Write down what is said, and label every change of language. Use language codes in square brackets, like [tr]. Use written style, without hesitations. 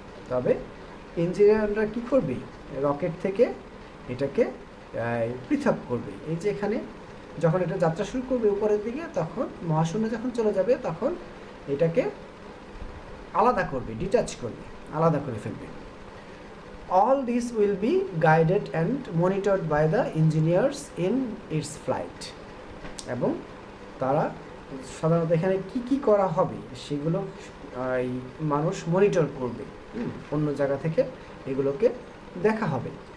[bn] তবে ইঞ্জিনিয়াররা কী করবে? রকেট থেকে এটাকে পৃথক করবে। এই যে এখানে যখন এটা যাত্রা শুরু করবে উপরের দিকে, তখন মহাশূন্যে যখন চলে যাবে তখন এটাকে আলাদা করবে, ডিটাচ করবে, আলাদা করে ফেলবে। [en] All this will be guided and monitored by the engineers in its flight. [bn] এবং তারা সাধারণত এখানে কি করা হবে সেগুলো মানুষ মনিটর করবে, অন্য জায়গা থেকে এগুলোকে দেখা হবে।